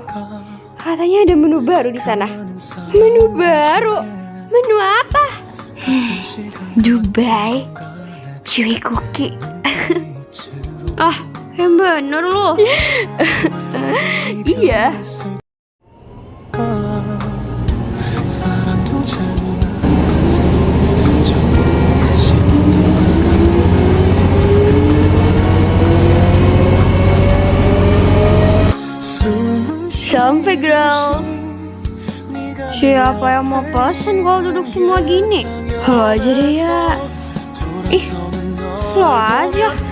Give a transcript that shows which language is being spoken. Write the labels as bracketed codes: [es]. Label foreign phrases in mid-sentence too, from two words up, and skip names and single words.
[id] Katanya ada menu baru di sana. Menu baru? Menu apa? Dubai Chewy Cookie. Ah, yang bener loh. Iya. [ko] 사랑도 잘 모르면서 처음 다시 돌아가는 [id] Sampai girl. Siapa yang mau pesen kalau duduk semua gini? Lo aja deh ya. Ih, lo aja.